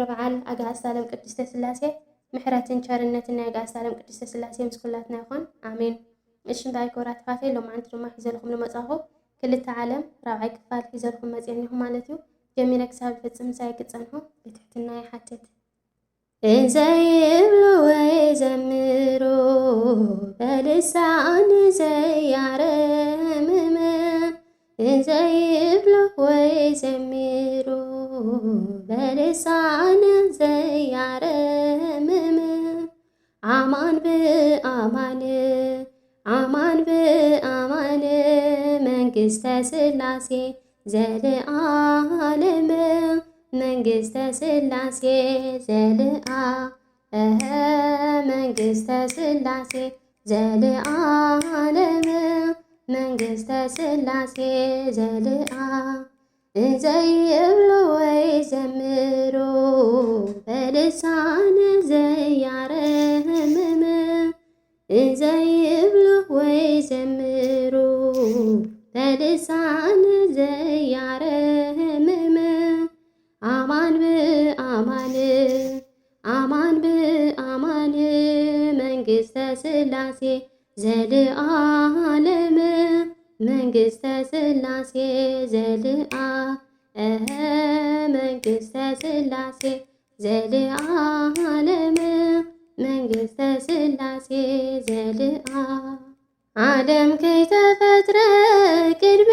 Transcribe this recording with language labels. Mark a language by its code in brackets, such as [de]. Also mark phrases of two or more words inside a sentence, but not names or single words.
[ti] በዓል ኣጋዕዝተ ዓለም ቅድስተ ስላሴ ምሕረትን ቸርነትን ናይ ኣጋዕዝተ ዓለም ቅድስተ ስላሴ ምስ ኩላትና ይኹን አሜን። ሽምባይ ክብራት ኣሕዋተይ ሎማዓንቲ ድማ ሒዘልኩም ዝመፃኹ ክልተ ዓለም ራብዓይ ክፋል ሒዘልኩም መፅአኒኹም ማለት እዩ። ጀሚረ ክሳብ ፍፅም ሳይክፀንሑ ብትሕትና ይሓትት። [gez] እንዘይብሉ ወይ ዘምሩ በልሳን ዘያረምም እንዘይብሉ ወይ ዘምሩ በልሳን ዘያረምም አማን ብአማን አማን ብአማን መንግሥተ ስላሴ ዘለዓለም መንግሥተ ስላሴ ዘለዓለም መንግሥተ ስላሴ ዘለዓለም መንግሥተ ስላሴ ዘለዓለም እንዘይብሉ ወይ ዘምሩ በልሳን ዘያረምም እንዘይብሉ ወይ ዘምሩ በልሳን ዘያረምም አማን ብአማን አማን ብአማን መንግሥተ ስላሴ ዘለዓለም መንግሥተ ስላሴ ዘለዓለም መንግሥተ ስላሴ ዘለዓለም መንግሥተ ስላሴ ዘለዓለም ዓለም ከይተፈጥረ ቅድሚ